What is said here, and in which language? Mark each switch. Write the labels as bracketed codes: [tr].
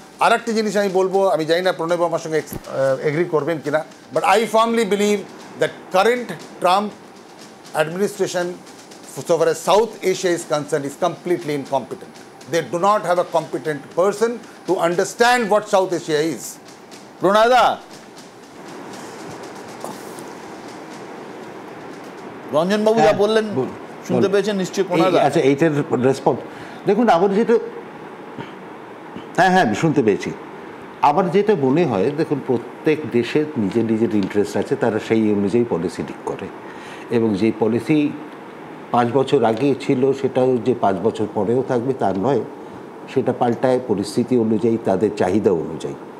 [bn] আর একটা জিনিস আমি বলবো, আমি জানি না প্রণব আমার সঙ্গে এগ্রি করবেন কিনা, [en] But I firmly believe that current Trump administration so far as South Asia is concerned is completely incompetent. They do not have a competent person to understand what South Asia is. [bn] প্রণয়দা, রঞ্জনবাবু যা বললেন শুনতে পেয়েছেন নিশ্চয়ই প্রণয়দা? আচ্ছা, এইটার response দেখুন, আমার যেটা হ্যাঁ শুনতে পেয়েছি। আমার যেটা মনে হয়, দেখুন প্রত্যেক দেশের নিজের নিজের ইন্টারেস্ট আছে, তারা সেই অনুযায়ী পলিসি ঠিক করে, এবং যে পলিসি 5 বছর আগে ছিল সেটাও যে 5 বছর পরেও থাকবে তার নয়, সেটা পাল্টায় পরিস্থিতি অনুযায়ী, তাদের চাহিদা অনুযায়ী।